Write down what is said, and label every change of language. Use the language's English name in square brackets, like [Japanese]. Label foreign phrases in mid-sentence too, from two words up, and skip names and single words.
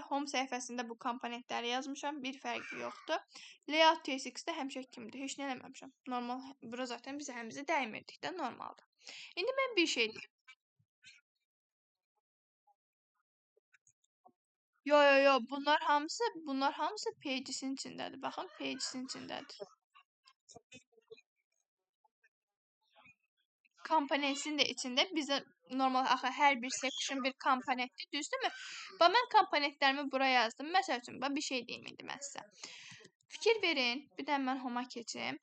[Azerbaijani] Home səhifəsində bu komponentləri yazmışam, bir fərqi yoxdur. Layout TSX-də həmişə kimidir, heç nə eləməmişəm. Normal, bura zaten biz həmimizi dəymirdik də, normaldır. İndi mən bir şey deyim. Yo, bunlar hamısı pages-in içindədir. Baxın, pages-in içindədir. Komponentin də içində bizə normal axı hər bir section bir komponentdir, düzdürmü? Bax mən komponentlərimi bura yazdım. Məsəl üçün bax bir şey deyim indi mən sizə. Fikir verin, bir də mən home-a keçim.